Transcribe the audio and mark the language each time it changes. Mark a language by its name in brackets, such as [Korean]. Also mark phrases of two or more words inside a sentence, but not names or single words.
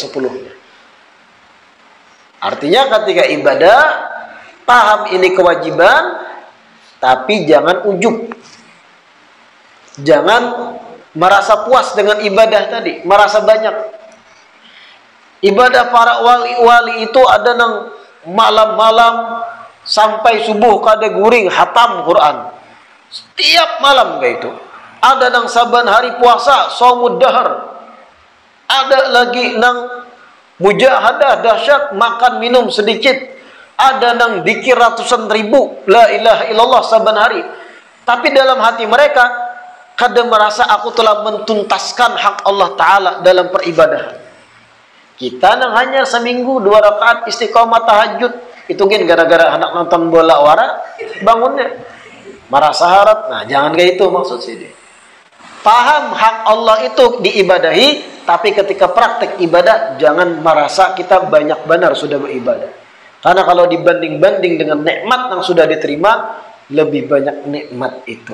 [Indonesian] Artinya ketika ibadah, paham ini kewajiban, tapi jangan ujub. Jangan merasa puas dengan ibadah tadi, merasa banyak. [Banjar] Ibadah para wali-wali itu ada nang malam-malam sampai subuh kada guring hatam Quran. Setiap malam kayak itu. Ada nang saban hari puasa [Arabic] shaumud dahar. [Banjar] Ada lagi nang mujahadah dahsyat, makan minum sedikit. Ada nang dzikir ratusan ribu [Arabic] la ilaha illallah [Banjar] saban hari. [Indonesian] Tapi dalam hati mereka kada merasa aku telah mentuntaskan hak Allah Ta'ala dalam peribadahan. [Banjar] Kita nang hanya seminggu 2 rakaat istiqomah tahajud, itu kan gara-gara anak nonton bola wara bangunnya merasa harap. Nah, jangan kayak itu maksud sini. Paham hak Allah itu diibadahi, tapi ketika praktek ibadah jangan merasa kita banyak benar sudah beribadah. [Indonesian] Karena kalau dibanding-banding dengan nikmat yang sudah diterima, lebih banyak nikmat itu.